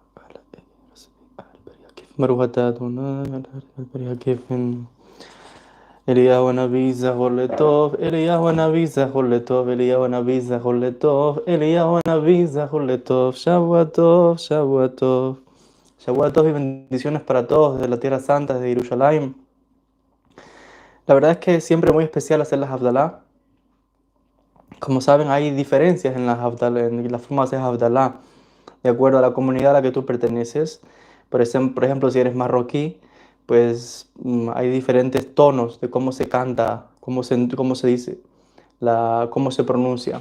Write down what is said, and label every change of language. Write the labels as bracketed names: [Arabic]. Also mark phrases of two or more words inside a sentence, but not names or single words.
[Hebrew] ברוך אתה אדוני על פרי הגפן אליהו הנביא זכור לטוב, אליהו הנביא זכור לטוב, אליהו הנביא זכור לטוב, אליהו הנביא זכור לטוב, שבוע טוב, שבוע טוב. Shavua Tov [Spanish] y bendiciones para todos desde la Tierra Santa, desde Jerusalén. La verdad es que es siempre muy especial hacer las Havdalah. Como saben, hay diferencias en las Havdalah, en la forma de hacer Havdalah, de acuerdo a la comunidad a la que tú perteneces. Por ejemplo, si eres marroquí, pues hay diferentes tonos de cómo se canta, cómo se dice, cómo se pronuncia.